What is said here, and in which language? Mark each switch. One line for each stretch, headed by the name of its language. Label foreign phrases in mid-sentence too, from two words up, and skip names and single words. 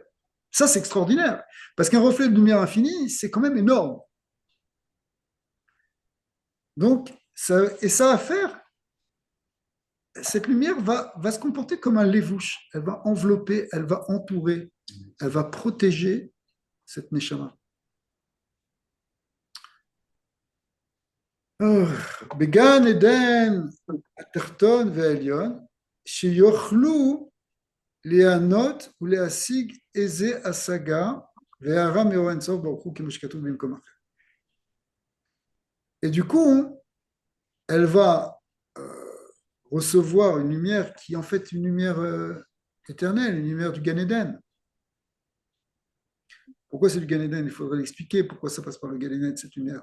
French: Ça, c'est extraordinaire. Parce qu'un reflet de lumière infinie, c'est quand même énorme. Donc, ça va faire, cette lumière va se comporter comme un lévouche. Elle va envelopper, elle va entourer, elle va protéger cette neshama.
Hebrew: בגן עדן התחתון והעליון, שיוכלו ליהנות ולהשיג איזה השגה והערה מאור אין סוף ברוך הוא כמו שכתוב במקום אחר.
French: Et du coup, elle va recevoir une lumière qui est en fait une lumière éternelle, une lumière du Gan Eden. Pourquoi c'est du Gan Eden? Il faudrait l'expliquer, pourquoi ça passe par le Gan Eden, cette lumière.